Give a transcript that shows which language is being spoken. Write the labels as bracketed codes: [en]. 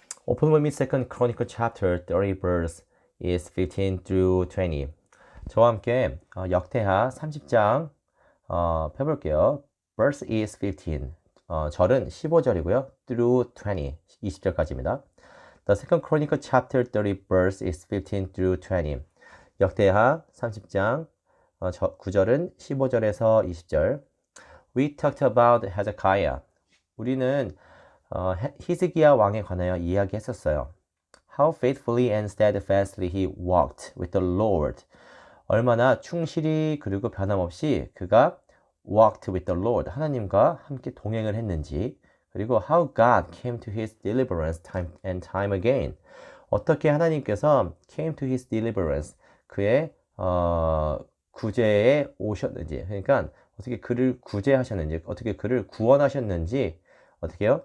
[en] Open with me Second Chronicle chapter 30 verse is 15 through 20. [ko] 저와 함께 역대하 30장 펴볼게요. [en] Verse is 15. [ko] 절은 15절이고요. [en] through 20, [ko] 20절까지입니다. [en] The Second Chronicle chapter 30 verse is 15 through 20. [ko] 역대하 30장 9절은 15절에서 20절. [en] We talked about Hezekiah. [ko] 우리는 히스기야 왕에 관하여 이야기했었어요. [en] How faithfully and steadfastly he walked with the Lord. [ko] 얼마나 충실히 그리고 변함없이 그가 [en] walked with the Lord. [ko] 하나님과 함께 동행을 했는지. 그리고 [en] how God came to his deliverance time and time again. [ko] 어떻게 하나님께서 [en] came to his deliverance. [ko] 그의 구제에 오셨는지. 그러니까 어떻게 그를 구제하셨는지, 어떻게 그를 구원하셨는지 어떻게 해요?